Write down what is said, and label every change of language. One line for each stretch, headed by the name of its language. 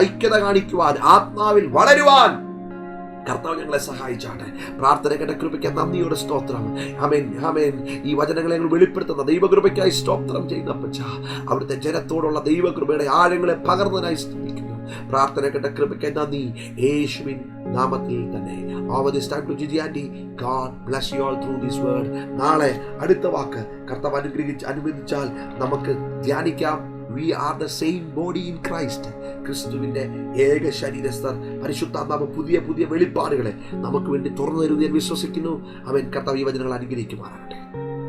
Malayalam: ഐക്യത കാണിക്കുവാൻ, ആത്മാവിൽ വളരുവാൻ കർത്താവ് ഞങ്ങളെ സഹായിച്ചാട്ടെ. പ്രാർത്ഥന കേട്ട കൃപയ്ക്ക് നന്ദിയോടെ സ്തോത്രം. ആമേൻ, ആമേൻ. ഈ വചനങ്ങളെ ഞങ്ങൾ വെളിപ്പെടുത്തുന്ന ദൈവകൃപയ്ക്കായി സ്തോത്രം ചെയ്യുന്നപ്പച്ച. അവിടുത്തെ ജനത്തോടുള്ള ദൈവകൃപയുടെ ആഴങ്ങളെ പകർന്നതിനായി സ്തുതിക്കുന്നു. പ്രാർത്ഥന കേട്ട കൃപയ്ക്ക് നന്ദി, യേശുവിൻ നാമത്തിൽ തന്നെ.
English: Over this time to Gigi Aunty, God bless you all through this word.
Malayalam: നാളെ അടുത്ത വാക്ക് കർത്താവ് അനുവദിച്ചാൽ നമുക്ക് ധ്യാനിക്കാം.
English: We are the same body in Christ.
Malayalam: ക്രിസ്തുവിന്റെ ഏക ശരീരസ്ഥർ. പരിശുദ്ധാത്മാവ് പുതിയ പുതിയ വെളിപ്പാടുകളെ നമുക്ക് വേണ്ടി തുറന്നു തരുമെന്ന് ഞാൻ വിശ്വസിക്കുന്നു. അവൻ കർത്താവ് ഈ വചനങ്ങൾ അനുഗ്രഹിക്കുമാറാകട്ടെ.